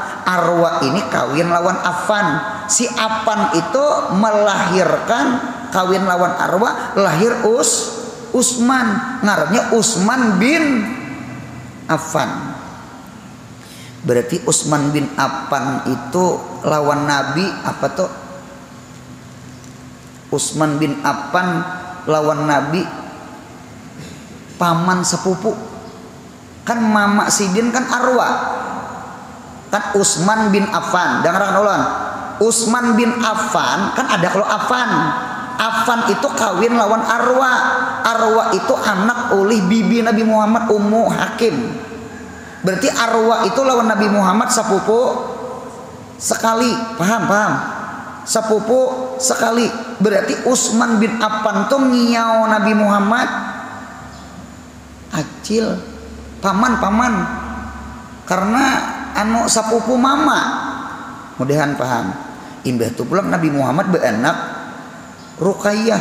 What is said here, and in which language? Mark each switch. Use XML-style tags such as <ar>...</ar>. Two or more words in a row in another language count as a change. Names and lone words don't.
<bjn>Arwa ini kawin lawan Affan. Si Affan itu melahirkan kawin lawan Arwa, lahir Usman. Ngarannya Usman bin Affan. Berarti Usman bin Affan itu lawan Nabi apa tuh? Usman bin Affan lawan Nabi paman sepupu. Kan mama Sidin kan Arwa. Kan Usman bin Affan. Dengarkan ulang. Usman bin Affan kan ada kalau Affan. Affan itu kawin lawan Arwa. Arwa itu anak oleh bibi Nabi Muhammad Ummu Hakim. Berarti Arwa itu lawan Nabi Muhammad sepupu sekali. Paham? Sepupu sekali. Berarti Usman bin Affan tuh ngiau Nabi Muhammad acil. Paman. Karena anu sapupu mama. Mudahan paham. Imbah tu pulang Nabi Muhammad beanak Ruqayyah.</bjn>